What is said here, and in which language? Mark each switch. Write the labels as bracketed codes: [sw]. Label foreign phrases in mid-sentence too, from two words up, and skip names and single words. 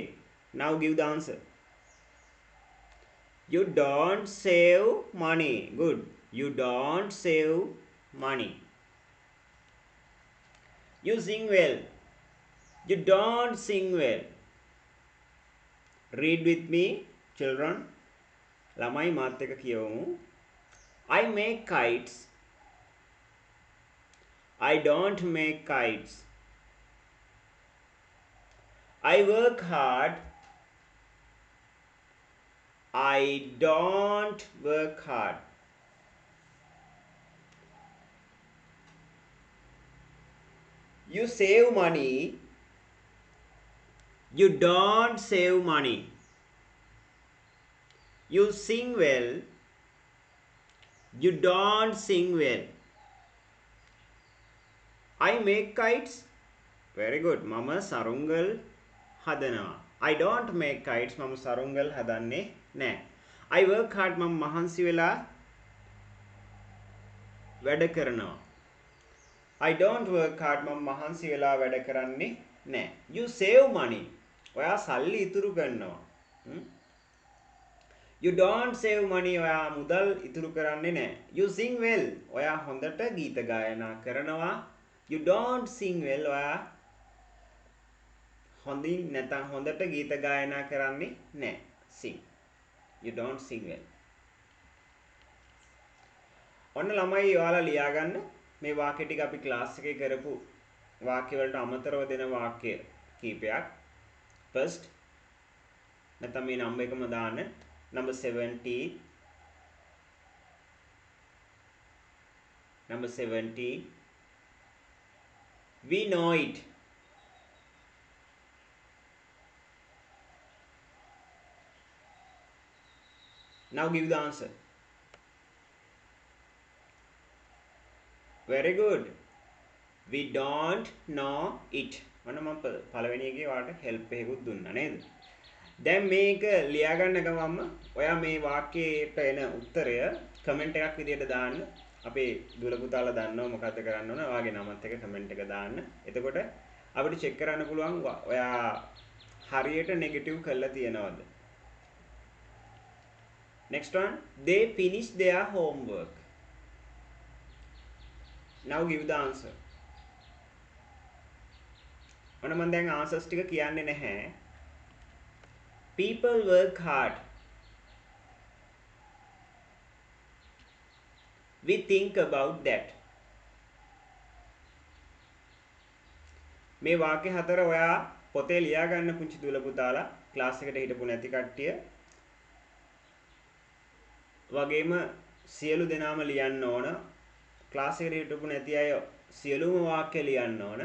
[en] Now give the answer. You don't save money. Good. You don't save money. You sing well. You don't sing well. Read with me, children. [si] ළමයි මාත් එක්ක කියවමු. [en] I make kites. I don't make kites. I work hard. I don't work hard. You save money. You don't save money. You sing well. You don't sing well. I make kites. Very good. [si] මම සරුංගල් හදනවා. [en] I don't make kites. [si] මම සරුංගල් හදන්නේ නැහැ. [en] I work hard. [si] මම මහන්සි වෙලා වැඩ කරනවා. [en] I don't work hard. [si] මම මහන්සි වෙලා වැඩ කරන්නේ නැහැ. [en] You save money. [si] ඔයා සල්ලි ඉතුරු කරනවා. [en] You don't save money. [si] ඔයා මුදල් ඉතුරු කරන්නේ නැහැ. [en] You sing well. [si] ඔයා හොඳට ගීත ගායනා කරනවා. [en] You don't sing well. [si] ඔයා හොඳින් නැත්නම් හොඳට ගීත ගායනා කරන්නේ නැහැ. [en] Sing. You don't sing well. [si] ඔන්න ළමයි ඔයාලා ලියා ගන්න මේ වාක්‍ය ටික අපි ක්ලාස් එකේ කරපු වාක්‍ය වලට අමතරව දෙන වාක්‍ය කීපයක්. First නැත්නම් මේ නම්බර් එකම දාන්න. [en] Number 70. Number 70. We know it. Now give the answer. Very good. We don't know it. [si] මම පළවෙනි එකේ ඔයාලට help එකකුත් දුන්නා නේද? දැන් මේක ලියා ගන්න ගමන්ම ඔයා මේ වාක්‍යයට එන උත්තරය කමෙන්ට් එකක් විදියට දාන්න. අපේ දුල පුතාලා දන්නව මොකද්ද කරන්න ඕන. ඔයාගේ නමත් එක කමෙන්ට් එක දාන්න. එතකොට අපිට චෙක් කරන්න පුළුවන් ඔයා හරියට නෙගටිව් කරලා තියනවද? [en] Next one, they finished their homework. Now give the answer. [si] ඔන්න මම දැන් answers ටික කියන්නේ නැහැ. [en] People work hard. We think about that. [si] මේ වාක්‍ය හතර ඔයා පොතේ ලියා ගන්න පුංචි දුල පුතාලා ක්ලාස් එකට හිටපු නැති කට්ටිය වගේම සියලු දෙනාම ලියන්න ඕන. ක්ලාස් එකට හිටපු නැති අය සියලුම වාක්‍ය ලියන්න ඕන.